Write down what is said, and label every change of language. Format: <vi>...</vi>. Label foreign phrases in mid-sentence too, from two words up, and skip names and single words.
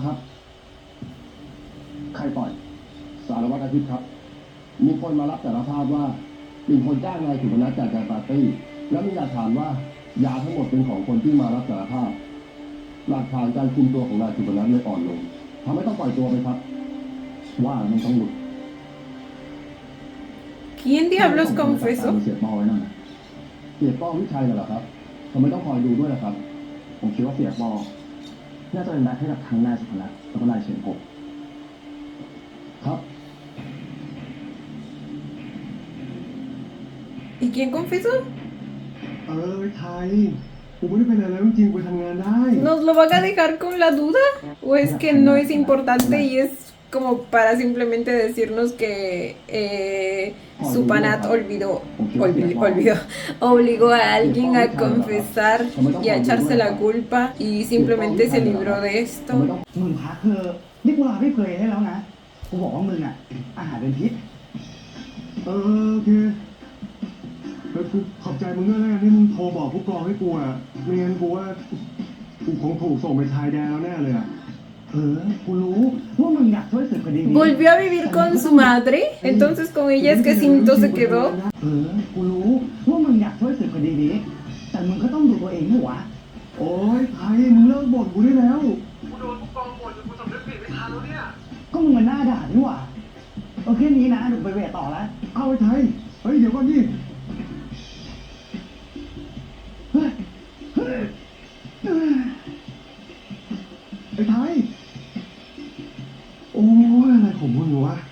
<th>ครับ ใครปล่อย สารวัตรอาทิตย์ครับ มีคนมารับสารภาพว่าเป็นคนจ้างนายสุพนัทจัดงานปาร์ตี้ แล้วมีหลักฐานว่ายาทั้งหมดเป็นของคนที่มารับสารภาพ หลักฐานการคุมตัวของนายสุพนัทเลยอ่อนลงทำให้ต้องปล่อยตัวไปครับ ว่ามันต้องหลุด</th> <es>¿Quién diablos confesó?</es> <th>เสียป้อไว้นั่นน่ะเสียป้อวิชัยน่ะเหรอครับทำไมต้องคอยดูด้วยล่ะครับ ผมคิดว่าเสียป้อน่าจะเป็นแบ็คให้กับทั้งนายสุพนัทแล้วก็นายเฉียนภพครับ</th> <es>¿Y quién confesó?</es> <th>ไทยผมไม่ได้เป็นอะไรแล้วจริงๆไปทำงานได้</th> <es>¿Nos lo van a dejar con la duda? ¿O es que no es importante y es como para simplemente decirnos que Supanat obligó a alguien a confesar y a echarse la culpa y simplemente se libró de esto?</es> <th>มึงพักเถอะนี่กูลาไม่เคยให้แล้วนะกูบอกว่ามึงอ่ะอาหารเป็นพิษ โอเคกูขอบใจมึงด้วยนะที่มึงโทรบอกผู้กองให้กูอ่ะไม่งั้นกูว่ากูคงถูกส่งไปชายแดนแล้วแน่เลยอ่ะ กูรู้ว่ามึงอยากช่วยสืบคดีนี้</th> <es>¿Volvió a vivir con su madre? Entonces con ella es que Cinto se quedó.</es> <th>กูรู้ว่ามึงอยากช่วยสืบคดีนี้ แต่มึงก็ต้องดูตัวเองด้วยวะ โอ้ยไทยมึงเลิกบ่นกูได้แล้ว กูโดนผู้กองบ่นจนกูสำนึกผิดไม่ทันแล้วเนี่ย ก็มึงมันหน้าด่านี่หว่าแค่นี้นะหนูไปเวทต่อแล้ว เอาไอ้ไทยเฮ้ยเดี๋ยวก่อนดิไอ้ไทยโอ้ยอะไรของมึงวะ</th>